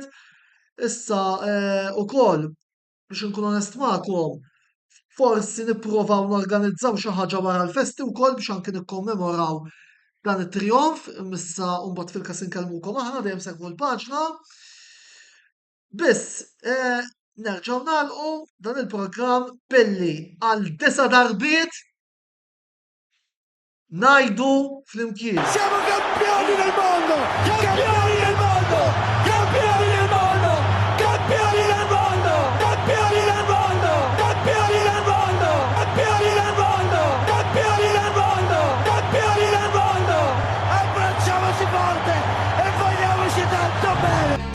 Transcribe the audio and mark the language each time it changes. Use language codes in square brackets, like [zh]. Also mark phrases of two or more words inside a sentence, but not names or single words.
[mt] Issa ukoll biex inkun onest magħkom, forsi nipprovaw norganizzaw xi ħaġa wara l-festi wkoll biex anke nikkommemoraw dan it-trionf, issa mbagħad fil-każ inkellmukom aħna dejjem segwu l-paġna. Biss nerġgħu nagħlqu dan il-programm billi għal 9 darbiet ngħidu flimkien. [it] Siamo campioni del mondo! Campioni del mondo! Campioni del mondo! Campioni del mondo! Campioni del mondo! Campioni del mondo! Campioni del mondo! Campioni del mondo! Campioni del mondo! Abbracciamoci forte e vogliamoci tanto bene!